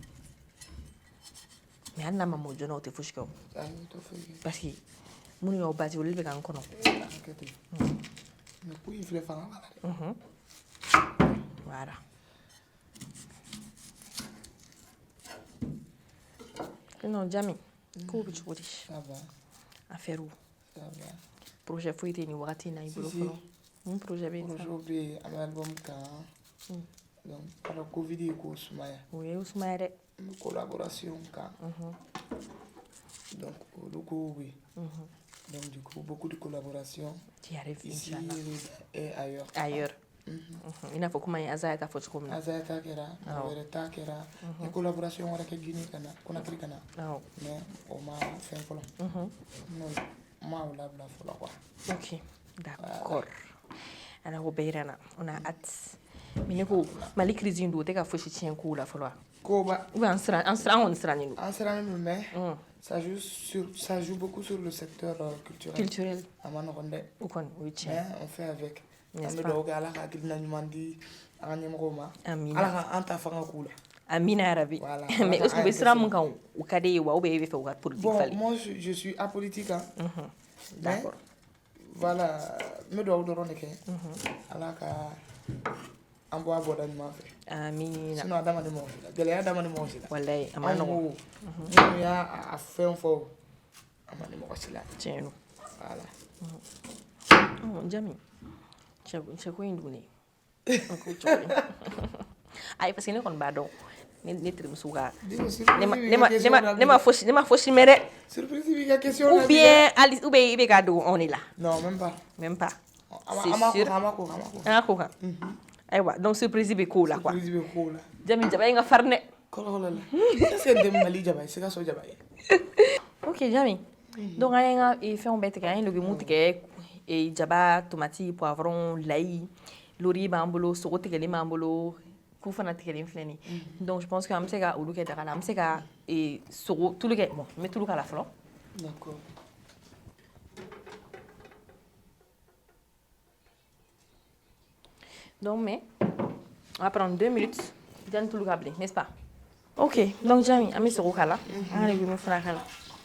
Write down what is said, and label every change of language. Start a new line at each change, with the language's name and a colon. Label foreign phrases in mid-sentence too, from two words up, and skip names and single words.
Bambara: mais hali n'a ma mɔ joona o tɛ fosi kɛ o
French: parce que
Bambara: minnu y'aw basi olu bɛ k'an kɔnɔ voilà non Jami k'o bɛ cogo di
French: affaire projet
Bambara: foyi tɛ nin wagati in na i bolo fɔlɔ mun projet bɛ yen projet bɛ yen an bɛ album kan donc ala covid ye ko sumaya o ye sumaya dɛ
French: collaboration
Bambara: kan donc olu ko bɛ
French: donc du coup beaucoup de collaboration qui arrive ici et
Bambara: ailleurs i n'a fɔ kuma ye Azaya ta fɔ cogo min na Azaya ta kɛra wɛrɛ ta kɛra ni collaboration wɛrɛ kɛ Guinée kana Conakry kana mais o ma fɛn fɔlɔ ma o labila fɔlɔ quoi
French: ok d'accord
Bambara: ana ko bɛɛ yira na
French: on a hâte mais
Bambara: ne ko Mali crise in don o tɛ ka fosi tiɲɛ kow la fɔlɔ wa koba
French: ou bien
Bambara: an kɔni sirannen don an sirannen don
French: mais ça joue beaucoup sur le secteur culturel
Bambara: a ma nɔgɔn dɛ o kɔni o ye tiɲɛ
French: mais on fait avec
Bambara: an bɛ dugawu kɛ ala ka hakilina ɲuman di an ka ɲɛmɔgɔw ma ala ka an ta fanga k'u la amina yarabi mais est-ce que u bɛ sira mun kan u ka di ye wa
French: ou bien
Bambara: i bɛ fɛ u ka politique falen
French: bon moi je suis apolitique hein d'accord voilà
Bambara: n bɛ dugawu dɔrɔn de kɛ ala ka an bɔ a bɔda ɲuman fɛ amina sinon adamaden mɔgɔ si la gɛlɛya adamaden mɔgɔ si la walayi a ma nɔgɔn minnu y'a fɛn fɔ a ma ni mɔgɔ si la tiɲɛ don voilà Jami cɛ ko in dun ne ayi
French: parce que
Bambara: ne kɔni b'a dɔn ne terimuso ka ne ma fosi mɛn dɛ surprise b'i ka question
French: ou bien
Bambara: i bɛ k'a dogo anw de la
French: non même pas c'est sûr an
Bambara: ka ko kan ayiwa donc surprise bɛ k'o la quoi Jami jaba in ka farin dɛ kɔlɔkɔlɔ la
French: est-ce que
Bambara: n tɛ Mali jaba ye Sikaso jaba ye ok Jami donc an ye ka fɛnw bɛɛ tigɛ an ye légumes tigɛ jaba tomati poivron layi lori b'an bolo sogo tigɛlen b'an bolo ku fana tigɛlen filɛ nin donc
French: je pense que
Bambara: an bɛ se ka olu kɛ daga la an bɛ se ka sogo tulu kɛ bon n bɛ tulu k'a la fɔlɔ
French: d'accord donc mais on va prendre 2 minutes
Bambara: janni tulu ka bilen
French: n'est-ce pas
Bambara: ok donc Jami an bɛ sogo k'a la an ka légumes fana k'a la